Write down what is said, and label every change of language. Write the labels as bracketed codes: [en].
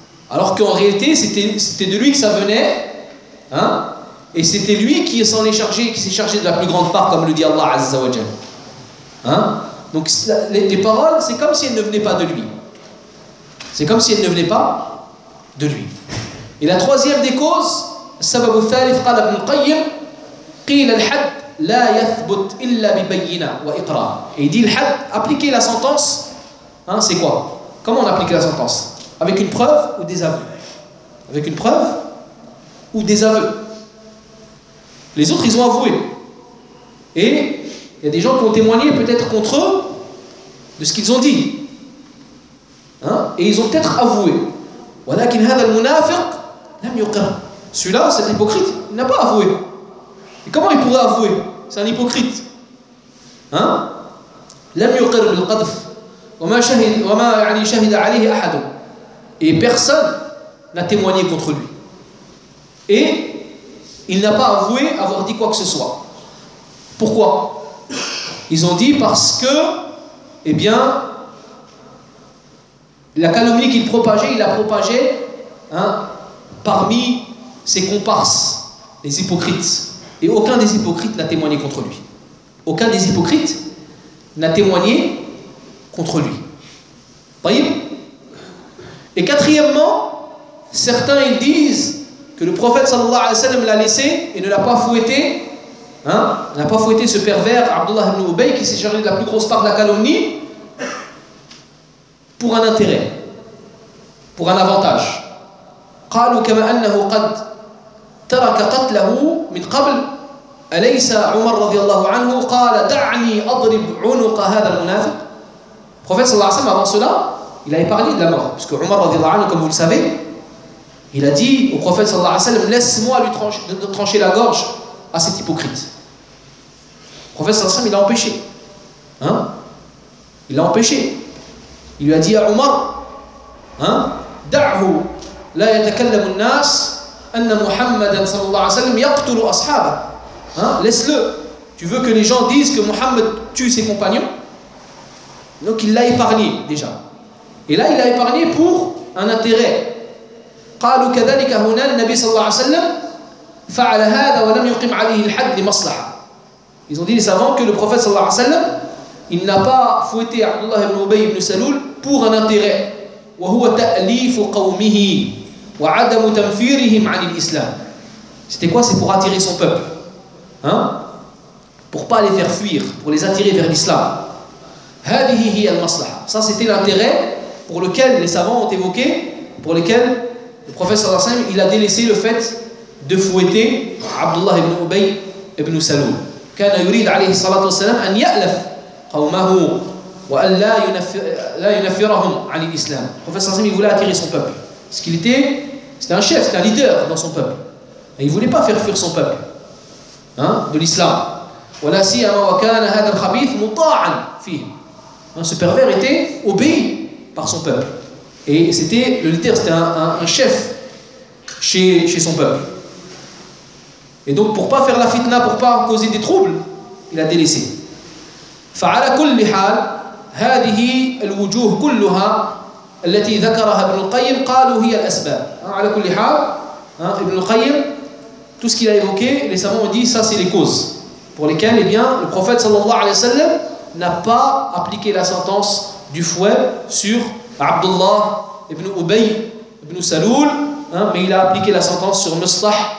[fr] Alors qu'en réalité, c'était de lui que ça venait. Hein? Et c'était lui qui s'en est chargé, qui s'est chargé de la plus grande part, comme le dit Allah Azza wa Jal. Hein? Donc les paroles, c'est comme si elles ne venaient pas de lui. C'est comme si elles ne venaient pas de lui. Et la troisième des causes, [ar] سبب الثالث قال ابن القيم قيل الحد لا يثبت إلا ببينة وإقرار. [fr] Et il dit le had, appliquer la sentence, hein, c'est quoi? Comment on applique la sentence? Avec une preuve ou des aveux? Avec une preuve ou des aveux? Les autres, ils ont avoué. Et il y a des gens qui ont témoigné peut-être contre eux de ce qu'ils ont dit. Hein? Et ils ont peut-être avoué. [ar] ولكن هذا المنافق لم يقر. [fr] Celui-là, cet hypocrite, il n'a pas avoué. Et comment il pourrait avouer? C'est un hypocrite. Hein? [ar] لم يقر بالقذف وما شهد وما يعني شهد عليه احد. [fr] Et personne n'a témoigné contre lui. Et il n'a pas avoué avoir dit quoi que ce soit. Pourquoi? Ils ont dit parce que, eh bien, la calomnie qu'il propageait, il l'a propagée, hein, parmi ses comparses, les hypocrites. Et aucun des hypocrites n'a témoigné contre lui. Aucun des hypocrites n'a témoigné contre lui. Voyez? Et quatrièmement, certains ils disent que le prophète sallallahu alayhi wa sallam l'a laissé et ne l'a pas fouetté, hein, n'a pas fouetté ce pervers Abdullah ibn Ubay qui s'est chargé de la plus grosse part de la calomnie pour un intérêt, pour un avantage. [ar] قالوا كما أنه قد ترك قتله من قبل أليس عمر رضي الله عنه قال دعني أضرب عنق هذا المنافق. [fr] Prophète صلى الله عليه وسلم avant cela il avait parlé de la mort, parce que Omar رضي الله عنه, comme vous le savez, il a dit au prophète صلى الله عليه وسلم laisse-moi lui trancher la gorge à cet hypocrite. Prophète صلى الله عليه وسلم il l'a empêché, hein, il l'a empêché, il lui a dit à Omar, hein, [ar] دعه لا يتكلم الناس أن محمد صلى الله عليه وسلم يقتل أصحابه. [fr] Hein? Laisse-le. Tu veux que les gens disent que Mohammed tue ses compagnons? Donc il l'a épargné déjà. Et là il l'a épargné pour un intérêt. [ar] قالوا كذلك هنا النبي صلى الله عليه وسلم فعل هذا ولم يقم عليه الحد لمصلحة. [fr] Ils ont dit les savants que le prophète صلى الله عليه وسلم il n'a pas fouetté Abdullah ibn Ubay ibn Salul pour un intérêt. [ar] وهو تأليف قومه وعدم تنفيرهم عن الإسلام. [fr] C'était quoi? C'est pour attirer son peuple, hein? Pour pas les faire fuir, pour les attirer vers l'islam. [ar] هذه هي المصلحة. [fr] Ça c'était l'intérêt pour lequel les savants ont évoqué, pour lequel le prophète صلى الله عليه وسلم il a délaissé le fait de fouetter Abdullah ibn Ubay ibn Salul. [ar] كان يريد عليه الصلاة والسلام أن يألف قومه وَأَلَّا يُنَفِّرَهُمْ عَنِ الْإِسْلَامِ. [fr] Le prophète صلى الله عليه وسلم voulait attirer son peuple. Parce qu'il était, c'était un chef, c'était un leader dans son peuple. Et il ne voulait pas faire fuir son peuple, hein, de l'islam. [ar] وَلَا سِيَمَا وَكَانَ هَذَا الْخَبِيثُ مُطَاعًا فِيهِ. [fr] Ce pervers était obéi par son peuple. Et c'était le leader, c'était un chef chez son peuple. Et donc pour ne pas faire la fitna, pour ne pas causer des troubles, il a délaissé. [ar] فعلى كل حال هذه الوجوه كلها التي ذكرها ابن القيم قالوا هي الأسباب. على كل حال [fr] ابن القيم tout ce qu'il a évoqué, les savants ont dit ça c'est les causes pour lesquelles, eh bien, le prophète sallallahu alayhi wa sallam n'a pas appliqué la sentence du fouet sur Abdullah ibn Ubay ibn Salul, hein, mais il a appliqué la sentence sur Mustah,